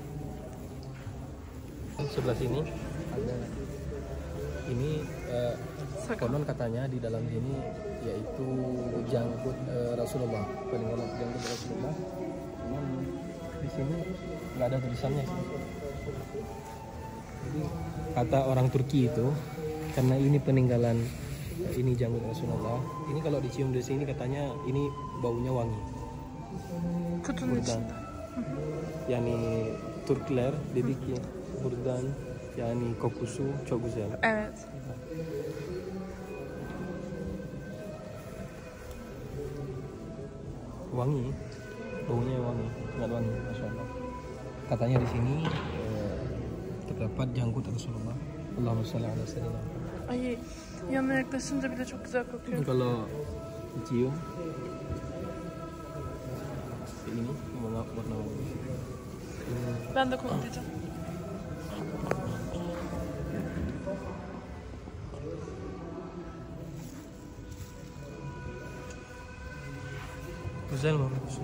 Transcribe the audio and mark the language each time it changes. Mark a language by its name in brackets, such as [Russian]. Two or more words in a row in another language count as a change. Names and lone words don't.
[Indonesian] Sebelah sini ada ini konon katanya di dalam sini yaitu janggut Rasulullah, peninggalan janggut Rasulullah. Cuman di sini nggak ada tulisannya sih. Jadi kata orang Turki itu, karena ini peninggalan, ini janggut Rasulullah, ini kalau dicium di sini katanya ini baunya wangi. [Turkish] Buradan. Yani Türkler dedi ki buradan yani kokusu çok güzel. Evet. [Indonesian] Wangi, baunya wangi, sangat wangi, [Arabic] ما شاء الله. [Indonesian] Katanya di sini terdapat janggut Rasulullah. [Arabic] اللهم صل على سيدنا. [Turkish] Ay, yanına yaklaşınca bile çok güzel kokuyor. [Indonesian] Kalau dicium ini warna wangi. [Turkish] Ben de koklayacağım. Güzel mi?